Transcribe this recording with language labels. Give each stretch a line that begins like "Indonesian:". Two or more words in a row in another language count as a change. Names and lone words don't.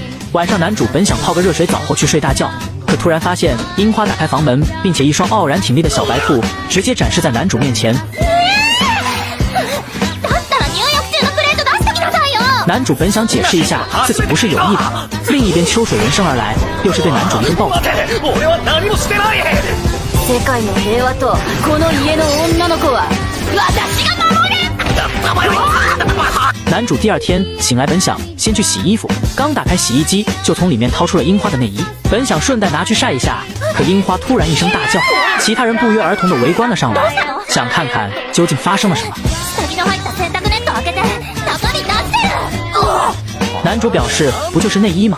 Chinese: 晚上男主本想泡个热水澡后去睡大觉，可突然发现樱花打开房门，并且一双傲然挺立的小白兔直接展示在男主面前。男主本想解释一下自己不是有意的，另一边秋水闻声而来，又是对男主一顿暴揍。
Japanese: 世界の平和とこの家の女の子は私が守る。
Chinese: 男主第2天醒来，本想先去洗衣服，刚打开洗衣机就从里面掏出了樱花的内衣，本想顺带拿去晒一下，可樱花突然一声大叫，其他人不约而同的围观了上来，想看看究竟发生了什么。男主表示不就是内衣吗？